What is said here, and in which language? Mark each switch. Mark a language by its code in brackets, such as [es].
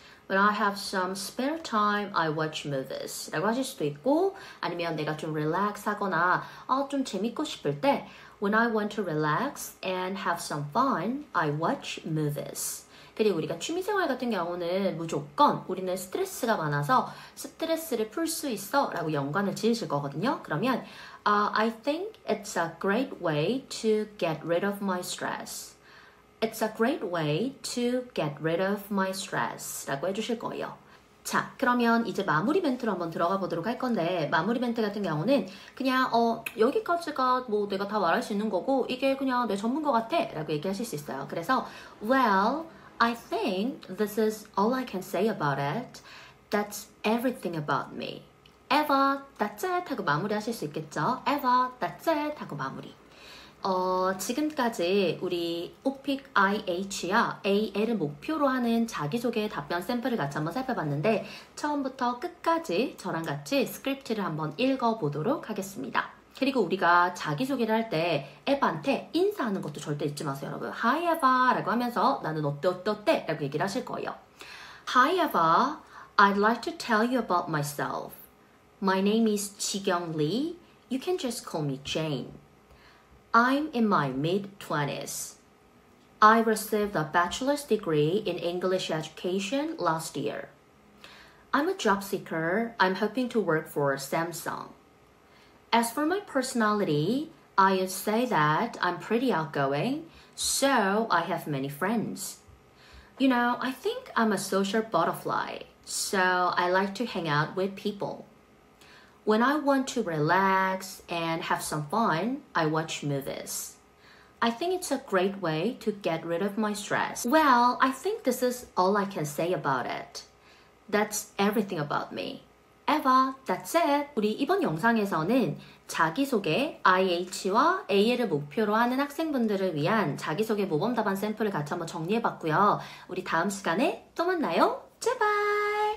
[en] When I have some spare time, I watch movies [ko] 라고 하실 수도 있고 아니면 내가 좀 릴렉스 하거나 좀 재밌고 싶을 때 [en] When I want to relax and have some fun, I watch movies. [ko] 그리고 우리가 취미생활 같은 경우는 무조건 우리는 스트레스가 많아서 스트레스를 풀 수 있어 라고 연관을 지으실 거거든요. 그러면 [en] I think it's a great way to get rid of my stress. It's a great way to get rid of my stress [ko] 라고 해주실 거예요. 자, 그러면 이제 마무리 멘트로 한번 들어가 보도록 할 건데 마무리 멘트 같은 경우는 그냥 여기까지가 뭐 내가 다 말할 수 있는 거고 이게 그냥 내 전문 것 같아 라고 얘기하실 수 있어요. 그래서 [en] Well, I think this is all I can say about it. That's everything about me. Eva, that's it [ko] 하고 마무리 하실 수 있겠죠. [en] Eva, that's it [ko] 하고 마무리. 지금까지 우리 오픽 IH와 AL을 목표로 하는 자기소개 답변 샘플을 같이 한번 살펴봤는데 처음부터 끝까지 저랑 같이 스크립트를 한번 읽어보도록 하겠습니다. 그리고 우리가 자기소개를 할 때 에바한테 인사하는 것도 절대 잊지 마세요, 여러분. [en] Hi, Eva [ko] 라고 하면서 나는 어때 라고 얘기를 하실 거예요. [en] Hi, Eva. I'd like to tell you about myself. My name is Jikyung Lee. You can just call me Jane. I'm in my mid-20s. I received a bachelor's degree in English education last year. I'm a job seeker. I'm hoping to work for Samsung. As for my personality, I would say that I'm pretty outgoing, so I have many friends. You know, I think I'm a social butterfly, so I like to hang out with people. When I want to relax and have some fun, I watch movies. I think it's a great way to get rid of my stress. Well, I think this is all I can say about it. That's everything about me. Eva, that's it. [ko] 우리 이번 영상에서는 자기소개 IH와 AL을 목표로 하는 학생분들을 위한 자기소개 모범 답안 샘플을 같이 한번 정리해봤고요. 우리 다음 시간에 또 만나요. 제발!